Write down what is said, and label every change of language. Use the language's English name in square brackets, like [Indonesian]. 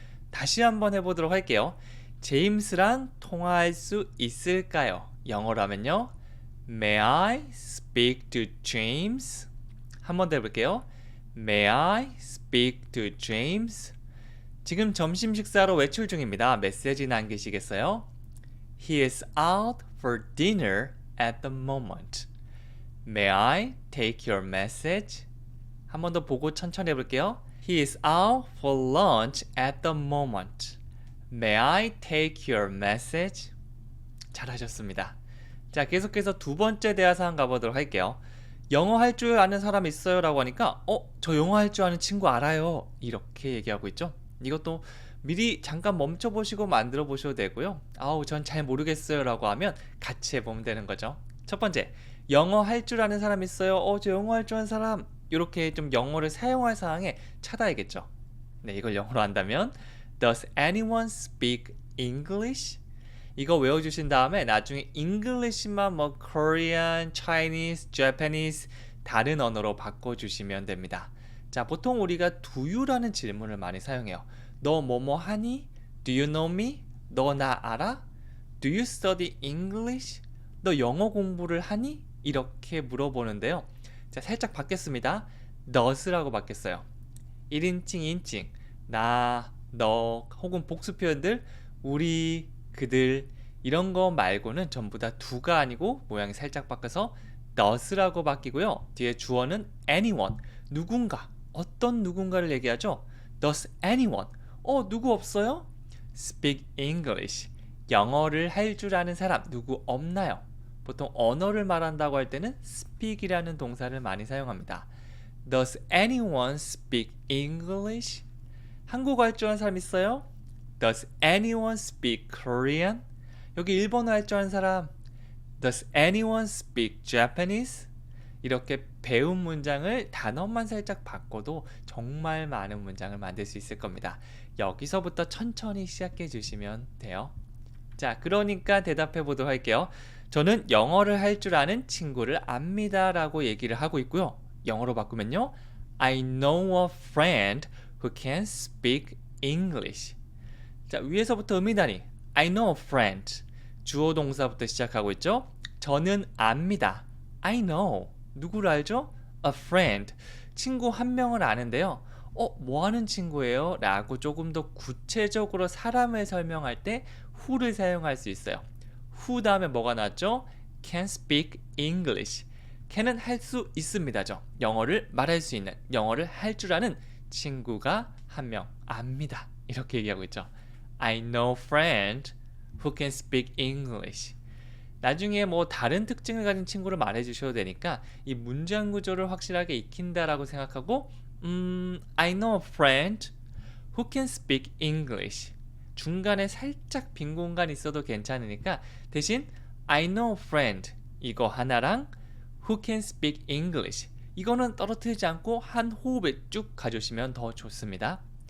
[Korean] 다시 한번 해보도록 할게요. 제임스랑 통화할 수 있을까요? 영어로 하면요. [English] May I speak to James? [Korean] 한 번 더 해볼게요. [English] May I speak to James? [Korean] 지금 점심 식사로 외출 중입니다. 메시지 남기시겠어요? [English] He is out for dinner at the moment. May I take your message? [Korean] 한 번 더 보고 천천히 해볼게요. [English] He is out for lunch at the moment. May I take your message? [Korean] 잘하셨습니다. 자, 계속해서 두 번째 대화 상황 가보도록 할게요. 영어 할 줄 아는 사람 있어요? 라고 하니까 저 영어 할 줄 아는 친구 알아요. 이렇게 얘기하고 있죠. 이것도 미리 잠깐 멈춰보시고 만들어 보셔도 되고요. 전 잘 모르겠어요 라고 하면 같이 해보면 되는 거죠. 첫 번째, 영어 할 줄 아는 사람 있어요? 저 영어 할 줄 아는 사람. 이렇게 좀 영어를 사용할 상황에 찾아야겠죠. 이걸 영어로 한다면 [English] Does anyone speak English? [Korean] 이거 외워주신 다음에 나중에 English만 뭐 Korean, Chinese, Japanese 다른 언어로 바꿔주시면 됩니다. 자, 보통 우리가 do you라는 질문을 많이 사용해요. 너 뭐뭐 하니? [English] Do you know me? [Korean] 너 나 알아? [English] Do you study English? [Korean] 너 영어 공부를 하니? 이렇게 물어보는데요. 자, 살짝 바뀌었습니다. does라고 바뀌었어요. 1인칭, 2인칭, 나, 너 혹은 복수 표현들 우리, 그들 이런 거 말고는 전부 다 do가 아니고 모양이 살짝 바뀌어서 does라고 바뀌고요. 뒤에 주어는 anyone, 누군가, 어떤 누군가를 얘기하죠. [English] Does anyone? [Korean] 누구 없어요? [English] Speak English. [Korean] 영어를 할 줄 아는 사람 누구 없나요? 보통 언어를 말한다고 할 때는 speak이라는 동사를 많이 사용합니다. [English] Does anyone speak English? [Korean] 한국어 할 줄 아는 사람 있어요? [English] Does anyone speak Korean? [Korean] 여기 일본어 할 줄 아는 사람. [English] Does anyone speak Japanese? [Korean] 이렇게 배운 문장을 단어만 살짝 바꿔도 정말 많은 문장을 만들 수 있을 겁니다. 여기서부터 천천히 시작해 주시면 돼요. 자, 그러니까 대답해 보도록 할게요. 저는 영어를 할 줄 아는 친구를 압니다 라고 얘기를 하고 있고요. 영어로 바꾸면요. [English] I know a friend who can speak English. [Korean] 자, 위에서부터 음이다니. [English] I know a friend. [Korean] 주어 동사부터 시작하고 있죠. 저는 압니다. [English] I know. [Korean] 누구를 알죠? [English] A friend. [Korean] 친구 한 명을 아는데요. 뭐 하는 친구예요? 라고 조금 더 구체적으로 사람을 설명할 때 who를 사용할 수 있어요. who 다음에 뭐가 나왔죠? [English] can speak English. [Korean] can은 할 수 있습니다죠. 영어를 말할 수 있는, 영어를 할 줄 아는 친구가 한 명 압니다. 이렇게 얘기하고 있죠. [English] I know a friend who can speak English. [Korean] 나중에 뭐 다른 특징을 가진 친구를 말해주셔도 되니까 이 문장 구조를 확실하게 익힌다라고 생각하고 [English] I know a friend who can speak English. [Korean] 중간에 살짝 빈 공간 있어도 괜찮으니까 대신 I know a friend 이거 하나랑 who can speak English 이거는 떨어뜨리지 않고 한 호흡에 쭉 가주시면 더 좋습니다.